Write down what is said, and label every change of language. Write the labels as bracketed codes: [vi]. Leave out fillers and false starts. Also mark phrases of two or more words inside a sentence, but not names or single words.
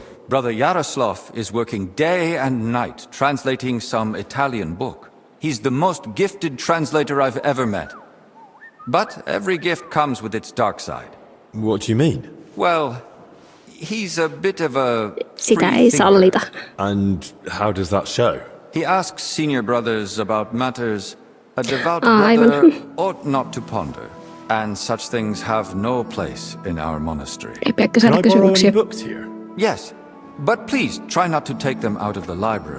[en] Brother Yaroslav is working day and night translating some Italian book. He's the most gifted translator I've ever met. But every gift comes with its dark side. What do you mean? Well, he's a bit of a [fi] Sitä ei sallita. [en] And how does that show? He asks senior brothers about matters a devout brother ought not to ponder, and such things have no place in our monastery. Can I borrow any books here? Yes, but please try not to take them out of the library.